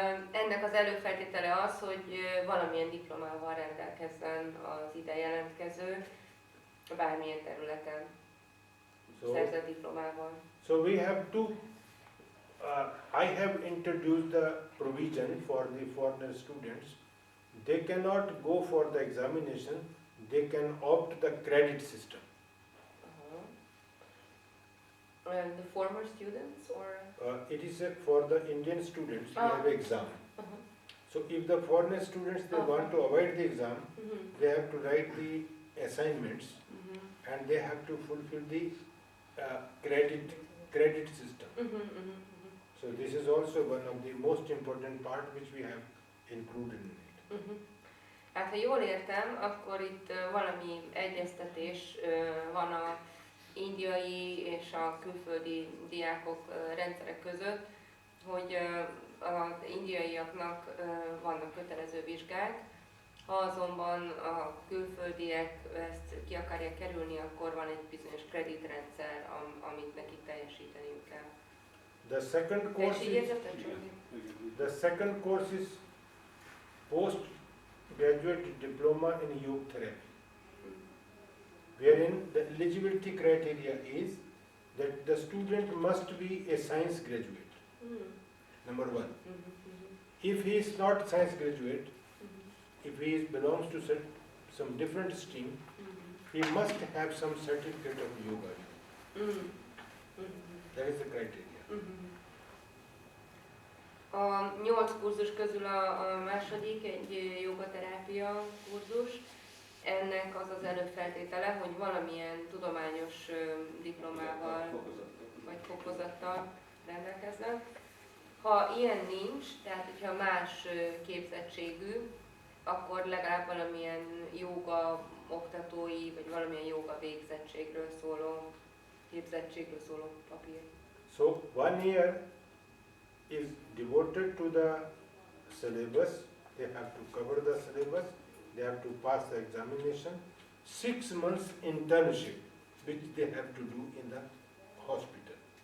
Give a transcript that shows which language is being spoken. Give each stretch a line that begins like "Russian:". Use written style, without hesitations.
Hungarian: Ennek az előfeltétele az, hogy valamilyen diplomával rendelkezzen az ide jelentkező, bármilyen területen szerzett diplomával.
English: So we have to, I have introduced the provision for the foreigner students. They cannot go for the examination, they can opt the credit system. The former students or? It is for the Indian students, we have exam. So if the foreigner students, they want to avoid the exam, they have to write the assignments and they have to fulfill the credit system. So this is also one of the most important part which we have included in it.
Hungarian: Hát ha jól értem, akkor itt valami egyeztetés van a indiai és a külföldi diákok rendszerek között, hogy az indiaiaknak vannak kötelező vizsgák, ha azonban a külföldiek ezt ki akarják kerülni, akkor van egy bizonyos kreditrendszer, amit nekik teljesíteniük kell.
English: The second course is postgraduate diploma in yoga therapy, wherein the eligibility criteria is that the student must be a science graduate, number 1. If he is not science graduate, if he belongs to some different stream, he must have some certificate of yoga. That is the criteria.
Hungarian: A 8 kurzus közül a második egy jogaterápia kurzus. Ennek az az előfeltétele, hogy valamilyen tudományos diplomával vagy fokozattal rendelkeznek. Ha ilyen nincs, tehát hogyha más képzettségű, akkor legalább valamilyen jóga oktatói, vagy valamilyen jóga végzettségről szóló, képzettségről szóló papír.
English: So 1 year is devoted to the syllabus. They have to cover the syllabus. They have to pass the examination. 6 months internship, which they have to do in the hospital.